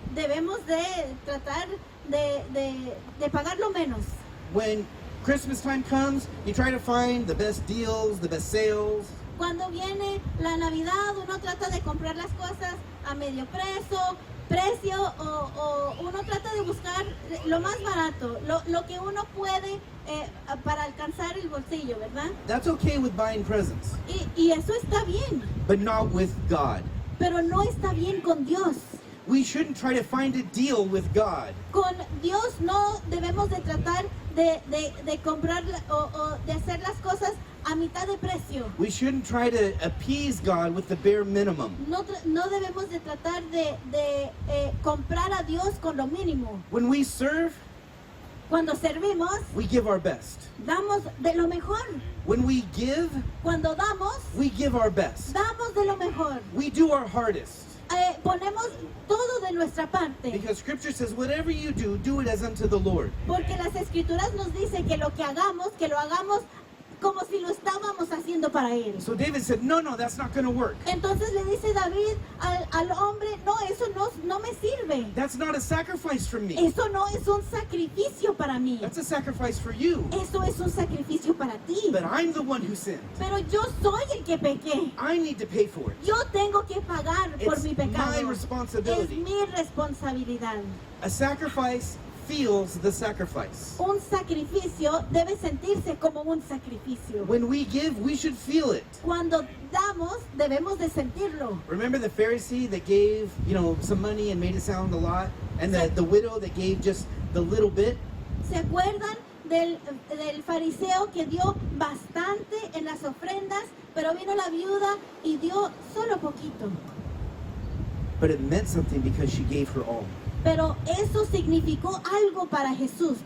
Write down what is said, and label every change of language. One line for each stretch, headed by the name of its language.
Spanish: Debemos de tratar de pagar lo menos.
English: When Christmas time comes, you try to find the best deals, the best sales.
Spanish: Cuando viene la Navidad, uno trata de comprar las cosas a medio precio o uno trata de buscar lo más barato, lo que uno puede para alcanzar el bolsillo, ¿verdad?
English: That's okay with buying presents,
Spanish: Y eso está bien,
English: but not with God.
Spanish: pero no está bien con Dios.
English: We shouldn't try to find a deal with God.
Spanish: Con Dios no debemos de tratar de comprar o de hacer las cosas a mitad de precio.
English: We shouldn't try to appease God with the bare minimum.
Spanish: No debemos de tratar de comprar a Dios con lo mínimo.
English: When we serve,
Spanish: Cuando servimos,
English: we give our best.
Spanish: damos de lo mejor.
English: When we give,
Spanish: Cuando damos,
English: we give our best.
Spanish: damos de lo mejor.
English: We do our hardest.
Spanish: Ponemos todo de nuestra parte.
English: Because scripture says, whatever you do, do it as unto the Lord.
Spanish: Porque las escrituras nos dicen que lo hagamos como si lo estábamos haciendo para Él.
English: So David said, no, that's not going to work.
Spanish: Entonces le dice David al hombre, no, eso no me sirve.
English: That's not a sacrifice for me.
Spanish: Eso no es un sacrificio para mí.
English: That's a sacrifice for you.
Spanish: Eso es un sacrificio para ti.
English: But I'm the one who sinned.
Spanish: Pero yo soy el que pequé.
English: I need to pay for it.
Spanish: Yo tengo que pagar por
English: It's
Spanish: mi
English: my
Spanish: pecado. Es
English: responsibility.
Spanish: mi responsabilidad.
English: A sacrifice feels the sacrifice.
Spanish: Un sacrificio debe sentirse como un sacrificio.
English: When we give, we should feel it.
Spanish: Cuando damos, debemos de sentirlo.
English: Remember the Pharisee that gave, some money and made it sound a lot? And the widow that gave just the little bit?
Spanish: ¿Se acuerdan del fariseo que dio bastante en las ofrendas, pero vino la viuda y dio solo poquito?
English: But it meant something because she gave her all.
Spanish: Pero eso significó algo para Jesús.